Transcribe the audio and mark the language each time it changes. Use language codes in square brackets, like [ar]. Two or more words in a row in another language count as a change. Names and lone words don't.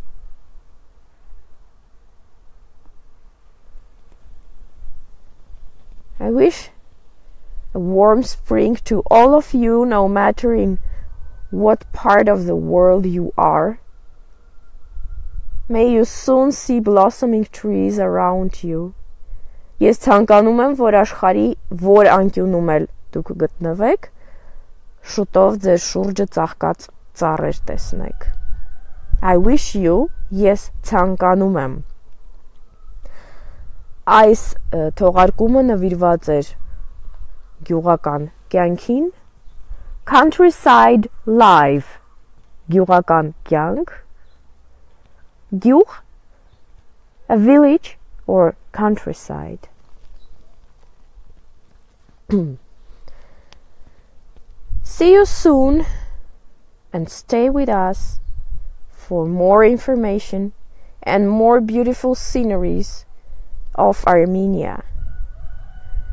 [en] I wish a warm spring to all of you, no matter in what part of the world you are. May you soon see blossoming trees around you. [hy] Ես ցանկանում եմ, որ աշխարհի որ անկյունում էլ դուք գտնվեք, շուտով ձեր շուրջը ծաղկած ծառեր տեսնեք։ [en] I wish you, [hy] ես ցանկանում եմ։ Այս թողարկումը նվիրված էր գյուղական կյանքին, [en] countryside life, [hy] գյուղական կյանք, գյուղ, [en] a village or countryside. See you soon and stay with us for more information and more beautiful sceneries of Armenia.